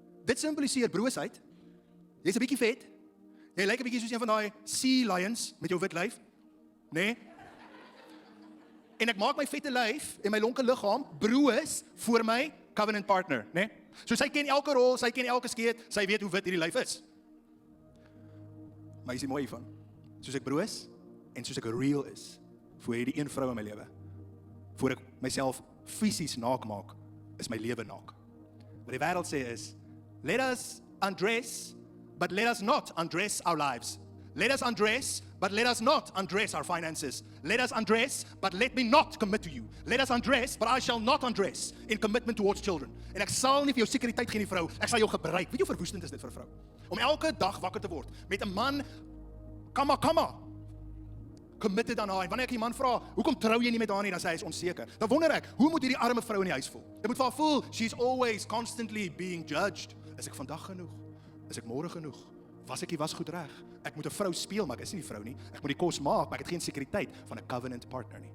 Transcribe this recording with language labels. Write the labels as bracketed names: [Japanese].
[Afrikaans] Dit simboliseer broosheid. Jy's 'n bietjie vet. Jy lyk 'n bietjie soos een van daai sea lions met jou wit lyf, né? En ek maak my vette lyf en my lonke liggaam broos vir my covenant partner, né? So sy ken elke rol, sy ken elke skeet, sy weet hoe wit hierdie lyf is. Maar is die mooi van, soos ek broos en soos ek real is, voor hierdie een vrou in my lewe, voor ek myself fisies naak maak, is my lewe naak. Wat die wêreld sê is, [English] let us undress, but let us not undress our lives. Let us undress, but let us not undress our finances. Let us undress, but let me not commit to you. Let us undress, but I shall not undress in commitment towards children. [Afrikaans] En ek sal nie vir jou sekuriteit gee nie, vrou. Ek sal jou gebruik. Weet jy hoe verwoestend is dit vir 'n vrou? Om elke dag wakker te word met 'n man, kama, committed aan haar. En wanneer ek die man vra, hoekom trou jy nie met haar nie, dan sê hy is onseker. Dan wonder ek, hoe moet hierdie arme vrou in die huis voel? Dit moet vir haar voel, [English] she's always constantly being judged. [Afrikaans] Is ek vandag genoeg? Is ek môre genoeg? Was ek die was goed reg? Ek moet 'n vrou speel, maar ek is nie die vrou nie. Ek moet die kos maak, maar ek het geen sekuriteit van 'n covenant partner nie.